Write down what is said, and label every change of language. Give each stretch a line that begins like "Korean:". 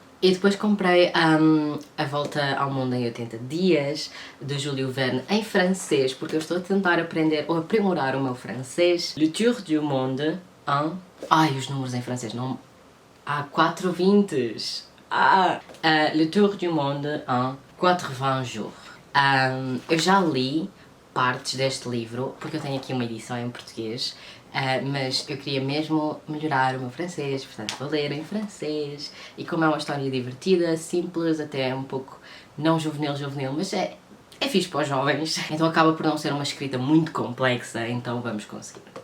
Portuguese: E depois comprei A Volta ao Mundo em 80 Dias, de Júlio Verne, em francês, porque eu estou a tentar aprender ou aprimorar o meu francês. Le Tour du Monde en... Ai, os números em francês não... 4 20s.
French: Le Tour du Monde en 80 jours.
Portuguese: Eu já li partes deste livro, porque eu tenho aqui uma edição em português, mas eu queria mesmo melhorar o meu francês, portanto vou ler em francês, e como é uma história divertida, simples, até um pouco não juvenil, mas é fixe para os jovens, então acaba por não ser uma escrita muito complexa, então vamos conseguir.